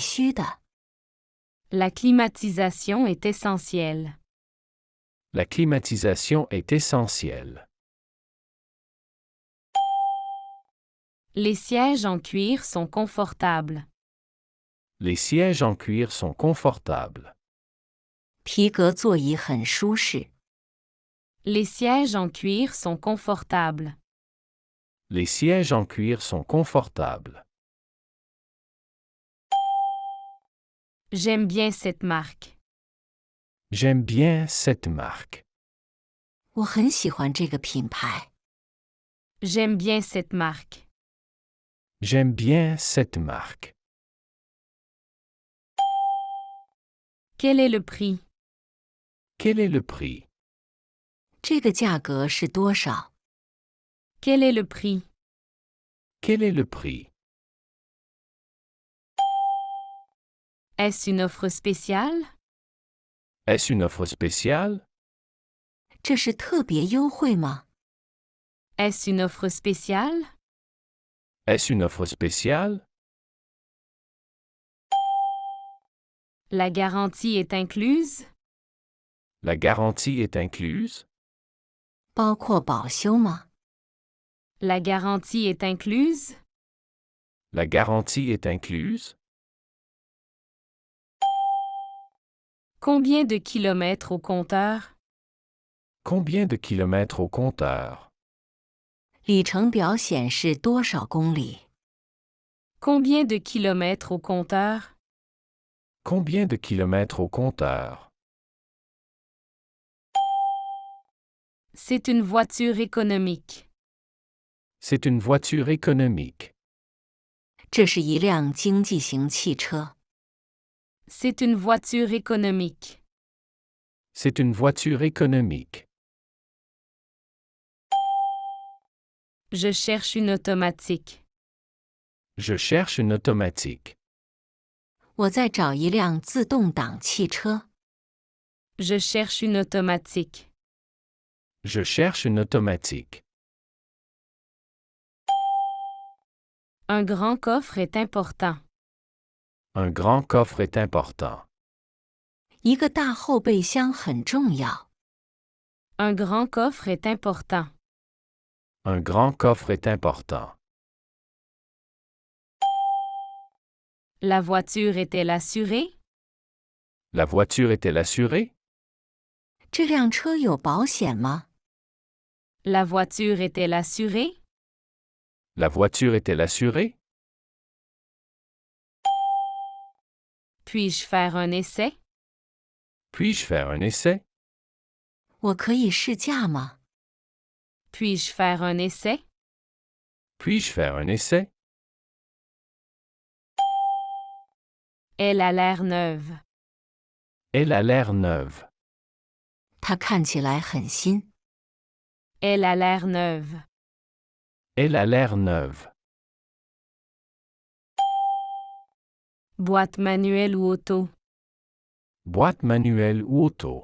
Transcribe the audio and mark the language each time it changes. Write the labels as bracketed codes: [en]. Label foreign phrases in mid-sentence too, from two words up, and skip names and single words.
[zh] 空调是必须的。 [fr] La climatisation est essentielle. La climatisation est essentielle. Les sièges en cuir sont confortables. Les sièges en cuir sont confortables. [zh] 皮革座椅很舒适。 [fr] Les sièges en cuir sont confortables. Les sièges en cuir sont confortables. J'aime bien cette marque. J'aime bien cette marque. [zh] 我很喜欢这个品牌。 [fr] J'aime bien cette marque. J'aime bien cette marque. Quel est le prix? Quel est le prix? [zh] 这个价格是多少？ [fr] Quel est le prix? Quel est le prix? Est-ce une offre spéciale? Est-ce une offre spéciale? [zh] 这是特别优惠吗？ [fr] Est-ce une offre spéciale? Est-ce une offre spéciale? La garantie est incluse? La garantie est incluse? [zh] 包括保修吗？ [fr] La garantie est incluse? La garantie est incluse? Combien de kilomètres au compteur? Combien de kilomètres au compteur? [zh] 里程表显示多少公里？ [fr] Combien de kilomètres au compteur? Combien de kilomètres au compteur? C'est une voiture économique. C'est une voiture économique. [zh] 这是一辆经济型汽车。 [fr] C'est une voiture économique. C'est une voiture économique. Je cherche une automatique. Je cherche une automatique. [zh] 我在找一辆自动挡汽车。 [fr] Je cherche une automatique. Je cherche une automatique. Un grand coffre est important. Un grand coffre est important. [zh] 一个大后备箱很重要。 [fr] Un grand coffre est important. Un grand coffre est important. La voiture est-elle assurée? La voiture est-elle assurée? [zh] 这辆车有保险吗？ [fr] La voiture est-elle assurée? La voiture est-elle assurée? Puis-je faire un essai? Puis-je faire un essai? [zh] 我可以试驾吗？ [fr] Puis-je faire un essai? Puis-je faire un essai? Elle a l'air neuve. Elle a l'air neuve. [zh] 它看起来很新。 [fr] Elle a l'air neuve. Elle a l'air neuve. Boîte manuelle ou auto? Boîte manuelle ou auto?